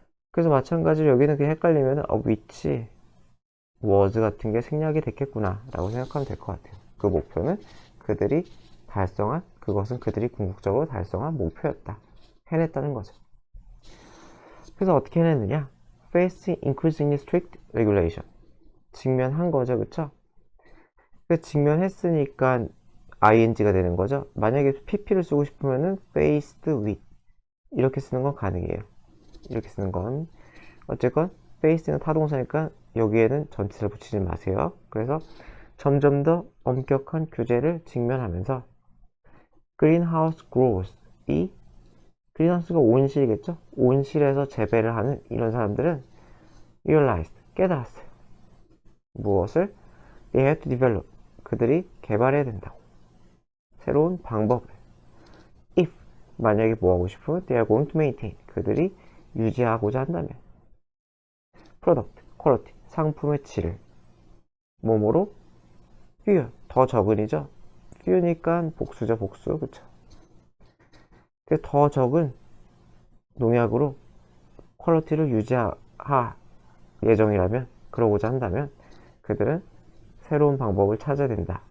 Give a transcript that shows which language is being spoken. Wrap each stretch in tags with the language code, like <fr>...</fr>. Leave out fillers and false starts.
<ko>그래서 마찬가지로 여기는 그냥 헷갈리면 which was 같은 게 생략이 됐겠구나 라고 생각하면 될 것 같아요. 그 목표는 그들이 달성한, 그것은 그들이 궁극적으로 달성한 목표였다, 해냈다는 거죠. 그래서 어떻게 해냈느냐?</ko> <en>Facing increasingly strict regulation,</en> <ko>직면한 거죠, 그쵸? 그 직면했으니까 ing가 되는 거죠. 만약에 pp를 쓰고 싶으면은 faced with 이렇게 쓰는 건 가능해요. 이렇게 쓰는 건 어쨌건 face는 타동사니까 여기에는 전치사를 붙이지 마세요. 그래서 점점 더 엄격한 규제를 직면하면서 greenhouse growth, 이 greenhouse가 온실이겠죠. 온실에서 재배를 하는 이런 사람들은 realized, 깨달았어요. 무엇을?</ko> <en>They had to develop.</en> <ko>그들이 개발해야 된다고. 새로운 방법을.</ko> <en>If</en> <ko>만약에 뭐 하고 싶으면</ko> <en>they are going to maintain.</en> <ko>그들이 유지하고자 한다면. Product, quality, 상품의 질을. 뭐뭐로? fewer, 더 적은이죠. few니까 복수죠, 복수. 그쵸? 더 적은 농약으로 퀄리티를 유지할 예정이라면, 그러고자 한다면 그들은 새로운 방법을 찾아야 된다.</ko>